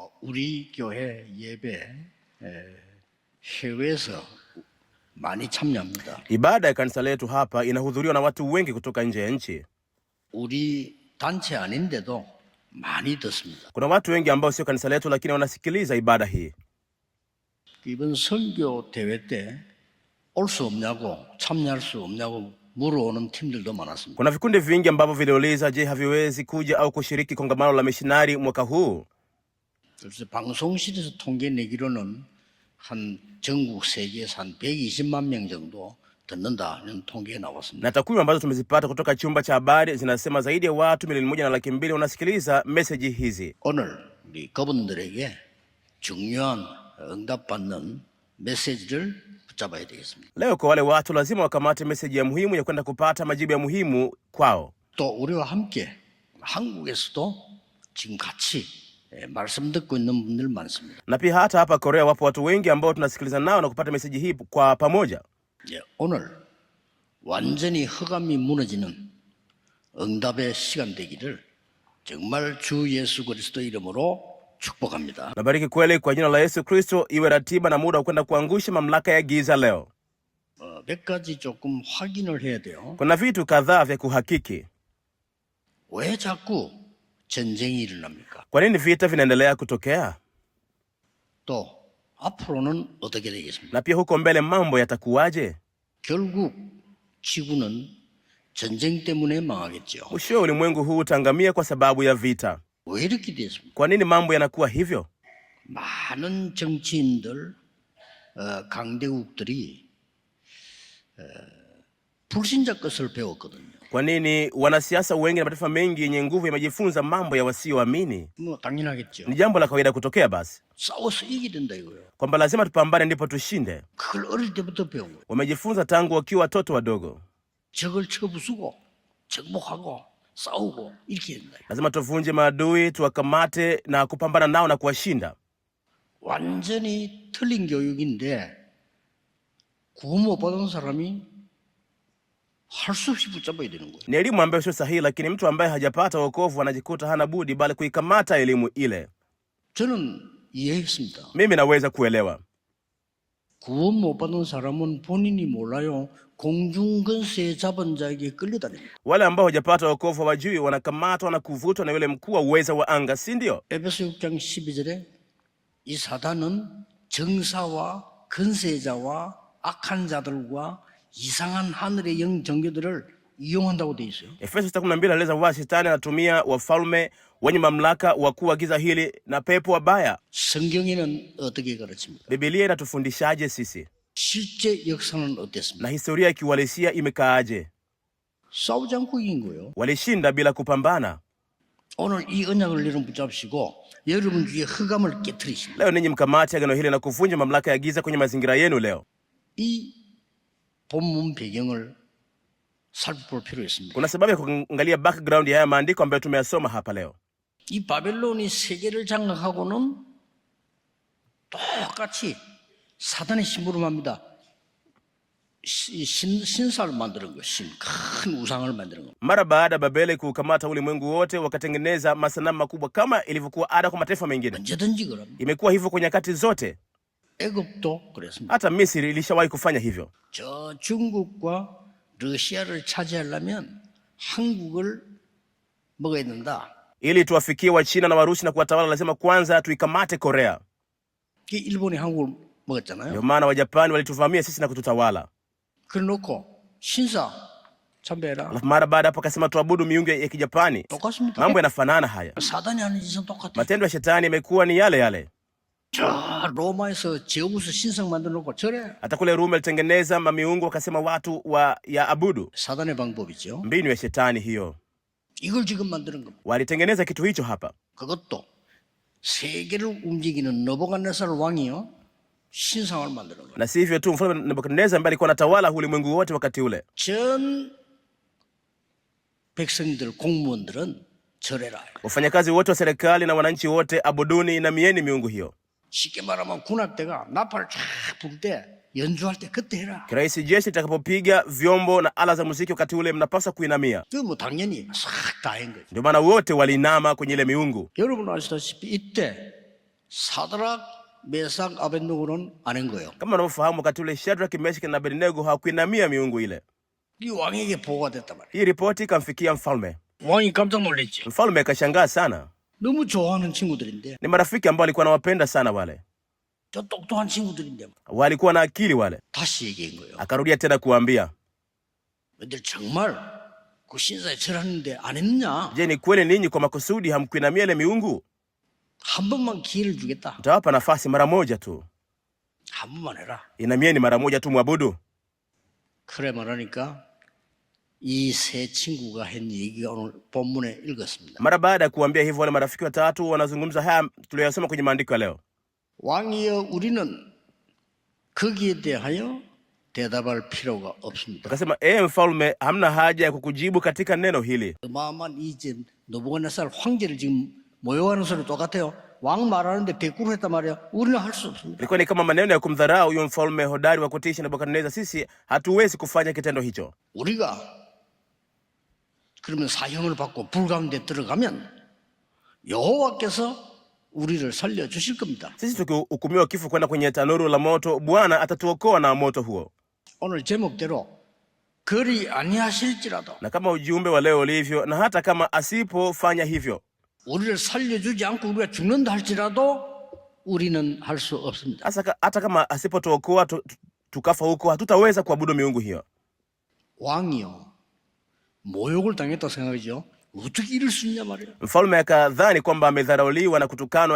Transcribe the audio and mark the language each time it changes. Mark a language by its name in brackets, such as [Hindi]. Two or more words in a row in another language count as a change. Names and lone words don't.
[Korean] 우리 교회 예배 해외에서 많이 참여합니다. [Swahili] Ibada ya kanisa letu hapa inahudhuriwa na watu wengi kutoka nje ya nchi. [Korean] 우리 단체 아닌데도 많이 듣습니다. [Swahili] Kuna watu wengi ambao sio kanisa letu lakini wanasikiliza ibada hii. [Korean] 이번 선교 대회 때 올 수 없냐고 참여할 수 없냐고 물어오는 팀들도 많았습니다. [Swahili] Kuna vikundi vingi ambavyo viliuliza je, haviwezi kuja au kushiriki kongamano la mishinari mwaka huu. [Korean] 그래서 방송실에서 통계 내기로는 한 전국 세계에서 한 120만 명 정도 듣는다는 통계가 나왔습니다. [Swahili] Na takwimu ambazo tumezipata kutoka chumba cha habari zinasema zaidi ya watu 1.2 wanasikiliza meseji hizi. [Korean] 오늘 우리 그분들에게 중요한 응답받는 메시지를 붙잡아야 되겠습니다. [Swahili] Leo kwa wale watu lazima wakamate meseji ya muhimu ya kwenda kupata majibu ya muhimu kwao. [Korean] 또 우리와 함께 한국에서도 지금 같이 말씀 듣고 있는 분들 많습니다. [Swahili] Na pia hata hapa Korea wapo watu wengi ambao tunasikiliza nao na kupata meseji hii kwa pamoja. [Korean] 오늘 완전히 흑암이 무너지는 응답의 시간 되기를 정말 주 예수 그리스도 이름으로 축복합니다. [Swahili] Nabariki kweli kwa jina la Yesu Kristo, iwe ratiba na muda wa kwenda kuangusha mamlaka ya giza leo. [Korean] 몇 가지 조금 확인을 해야 돼요. [Swahili] Kuna vitu kadhaa vya kuhakiki. [Korean] 왜 자꾸 전쟁이 일어납니까? [Swahili] Kwa nini vita vinaendelea kutokea? [Korean] 또 앞으로는 어떻게 되겠습니까? [Swahili] Na pia huko mbele mambo yatakuwaje? [Korean] 결국 지구는 전쟁 때문에 망하겠죠. [Swahili] Mwisho ulimwengu huu utaangamia kwa sababu ya vita. [Korean] 왜 이렇게 됐습니까? [Swahili] Kwa nini mambo yanakuwa hivyo? [Korean] 많은 정치인들, 강대국들이 불신자 것을 배웠거든요. [Swahili] Kwa nini wanasiasa wengi na mataifa mengi yenye nguvu yamejifunza mambo ya wasioamini? [Korean] 뭐 당연하겠죠. [Swahili] Ni jambo la kawaida kutokea basi, [Korean] 싸워서 이기야 된다 이거예요. [Swahili] kwamba lazima tupambane ndipo tushinde. [Korean] 그걸 어릴 때부터 배운 거예요. [Swahili] Wamejifunza tangu wakiwa watoto wadogo. [Korean] 적을 쳐부수고 정복하고 싸우고 이렇게 된다. [Swahili] Lazima tuvunje maadui, tuwakamate na kupambana nao na kuwashinda. [Korean] 완전히 틀린 교육인데 구원 못 받은 사람이 할 수 없이 붙잡아야 되는 거예요. [Swahili] Ni elimu ambayo sio sahihi, lakini mtu ambaye hajapata wokovu anajikuta hana budi bali kuikamata elimu ile. [Korean] 저는 이해했습니다. [Swahili] Mimi naweza kuelewa. [Korean] 구원 못 받은 사람은 본인이 몰라요. 공중근세에 잡은 자에게 끌려다닙니다. [Swahili] Wale ambao hajapata wokovu hawajui, wanakamatwa na kuvutwa na yule mkuu wa uweza wa anga, si ndio? [Korean] 에베소 6장 12절에 이 사단은 정사와 근세자와 악한 자들과 이상한 하늘의 영 정교들을 이용한다고 돼 있어요. [Swahili] Efeso 12 anaeleza wazi Shetani anatumia wafalme wenye mamlaka, wakuu wa giza hili na pepo wabaya. [Korean] 성경에는 어떻게 가르칩니까? [Swahili] Biblia inatufundishaje sisi? [Korean] 실제 역사는 어땠습니까? [Swahili] Na historia ya kiuhalisia imekaaje? [Korean] 싸우지 않고 이긴 거예요. [Swahili] Walishinda bila kupambana. [Korean] 오늘 이 언약을 여러분 붙잡으시고 여러분 주위에 흑암을 깨트리십니다. [Swahili] Leo ninyi mkamate agano hili na kuvunja mamlaka ya giza kwenye mazingira yenu leo. [Korean] 이 본문 배경을 살펴볼 필요 있습니다. [Swahili] Kuna sababu ya kuangalia background ya haya maandiko ambayo tumeyasoma hapa leo. [Korean] 이 바벨론이 세계를 장악하고는 똑같이 사단의 심부름합니다. 신사를 만드는 거예요. 큰 우상을 만드는 거예요. [Swahili] Mara baada ya Babeli kukamata ulimwengu wote, wakatengeneza masanamu makubwa kama ilivyokuwa ada kwa mataifa mengine. [Korean] 언제든지 그럽니다. [Swahili] Imekuwa hivyo kwa nyakati zote. [Korean] 애굽도 그랬습니다. [Swahili] Hata Misri ilishawahi kufanya hivyo. [Korean] 저 중국과 러시아를 차지하려면 한국을 먹어야 된다. [Swahili] Ili tuwafikie wa China na Warusi na kuwatawala, lazima kwanza tuikamate Korea. [Korean] 일본이 한국을 먹었잖아요. [Swahili] Ndio maana Wajapani walituvamia sisi na kututawala. [Korean] 그래놓고 신사 참배해라. [Swahili] Alafu mara baada hapo akasema tuabudu miungu ya Kijapani. [Korean] 똑같습니다. [Swahili] Mambo yanafanana haya. [Korean] 사단이 하는 짓은 똑같아요. [Swahili] Matendo ya shetani yamekuwa ni yale yale. [Korean] 저 로마에서 제우스 신성 만들어놓고 저래. [Swahili] Hata kule Rumi alitengeneza mamiungu wakasema watu wa ya abudu. [Korean] 사단의 방법이죠. [Swahili] Mbinu ya shetani hiyo. [Korean] 이걸 지금 만드는 겁니다. [Swahili] Walitengeneza kitu hicho hapa. [Korean] 그것도 세계를 움직이는 느부갓네살 왕이요 신상을 만드는 거예요. [Swahili] Na si hivyo tu, mfalme Nebukadneza ambaye alikuwa anatawala ulimwengu wote wakati ule. [Korean] 전 백성들 공무원들은 절해라. [Swahili] Wafanyakazi wote wa serikali na wananchi wote abuduni na mieni miungu hiyo. [Korean] 쉽게 말하면 군악대가 나팔을 쫙 불 때 연주할 때 그때 해라. [Swahili] Kiraisi jeshi litakapopiga vyombo na ala za muziki wakati ule mnapaswa kuinamia. [Korean] 그 뭐 당연히 싹 다 한 거죠. [Swahili] Ndio maana wote waliinama kwenye ile miungu. [Korean] 여러분 아시다시피 이때 사드락, 메삭, 아벳노고는 안 한 거예요. [Swahili] Kama unavyofahamu, wakati ule Shadrach, Meshach na Abednego hawakuinamia miungu ile. [Korean] 이 왕에게 보고가 됐단 말이에요. [Swahili] Hii ripoti ikamfikia mfalme. [Korean] 왕이 깜짝 놀랐죠. [Swahili] Mfalme akashangaa sana. [Korean] 너무 좋아하는 친구들인데, [Swahili] Ni marafiki ambao alikuwa anawapenda sana wale. [Korean] 저 똑똑한 친구들인데 [Swahili] Walikuwa na akili wale. [Korean] 다시 얘기한 거예요. [Swahili] Akarudia tena kuambia, [Korean] 너희들 정말 그 신사에 절하는데 안 했느냐? [Swahili] je, ni kweli ninyi kwa makusudi hamkuinamia ile miungu? [Korean] 한 번만 기회를 주겠다. [Swahili] Nitawapa nafasi mara moja tu. [Korean] 한 번만 해라. [Swahili] Inamieni mara moja tu mwabudu. [Korean] 그래 말하니까 이 세 친구가 한 얘기가 오늘 본문에 읽었습니다. [Swahili] Mara baada ya kuambia hivyo, wale marafiki watatu wanazungumza haya tuliyosoma kwenye maandiko ya leo. [Korean] 왕이여, 우리는 거기에 대하여 대답할 필요가 없습니다. [Swahili] Akasema, mfalme, hamna haja ya kukujibu katika neno hili. [Korean] 어마어마한 이제 느부갓네살 황제를 지금 모욕하는 소리 똑같아요. 왕 말하는데 대꾸를 했단 말이야. 우리는 할 수 없습니다. [Swahili] Ilikuwa ni kama maneno ya kumdharau huyo mfalme hodari wa kutisha Nebukadneza. Sisi hatuwezi kufanya kitendo hicho. [Korean] 우리가 그러면 사형을 받고 불 가운데 들어가면 여호와께서 우리를 살려주실 겁니다. [Swahili] Sisi tukihukumiwa kifo kwenda kwenye tanuru la moto, Bwana atatuokoa na moto huo. [Korean] 오늘 제목대로 그리 아니하실지라도 [Swahili] Na kama ujumbe wa leo ulivyo, na hata kama asipofanya hivyo, [Korean] 우리를 살려주지 않고 우리가 죽는다 할지라도 우리는 할 수 없습니다. [Swahili] hata kama asipotuokoa tukafa huko, hatutaweza kuabudu miungu hiyo. [Korean] 왕이요, 모욕을 당했다 생각이죠. 어떻게 이럴 수 있냐 말이에요. [Swahili] Mfalme akadhani kwamba amedharauliwa na kutukanwa.